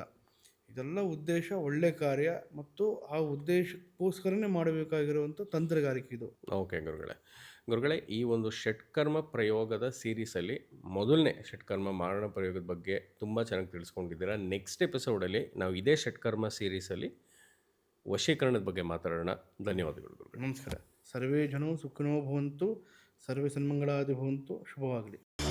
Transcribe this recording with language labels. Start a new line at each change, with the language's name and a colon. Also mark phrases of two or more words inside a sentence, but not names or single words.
Kannada: ಇದೆಲ್ಲ ಉದ್ದೇಶ ಒಳ್ಳೆ ಕಾರ್ಯ ಮತ್ತು ಆ ಉದ್ದೇಶಕ್ಕೋಸ್ಕರನೇ ಮಾಡಬೇಕಾಗಿರುವಂಥ ತಂತ್ರಗಾರಿಕೆ ಇದು. ಓಕೆ ಗುರುಗಳೇ, ಈ ಒಂದು ಷಟ್ಕರ್ಮ ಪ್ರಯೋಗದ ಸೀರೀಸಲ್ಲಿ ಮೊದಲನೇ ಷಟ್ಕರ್ಮ ಮಾರಣ ಪ್ರಯೋಗದ ಬಗ್ಗೆ ತುಂಬ ಚೆನ್ನಾಗಿ ತಿಳಿಸ್ಕೊಂಡಿದ್ದೀರಾ.
English: next episodeಅಲ್ಲಿ
Kannada: ನಾವು ಇದೇ ಷಟ್ಕರ್ಮ ಸೀರೀಸಲ್ಲಿ ವಶೀಕರಣದ ಬಗ್ಗೆ ಮಾತಾಡೋಣ. ಧನ್ಯವಾದಗಳು ಗುರುಗಳೇ. ನಮಸ್ಕಾರ.
Sanskrit: ಸರ್ವೇ ಜನೋ ಸುಖಿನೋ ಭವಂತು, ಸರ್ವೇ ಸನ್ಮಂಗಳಾದಿ ಭವಂತು.
Kannada: ಶುಭವಾಗಲಿ.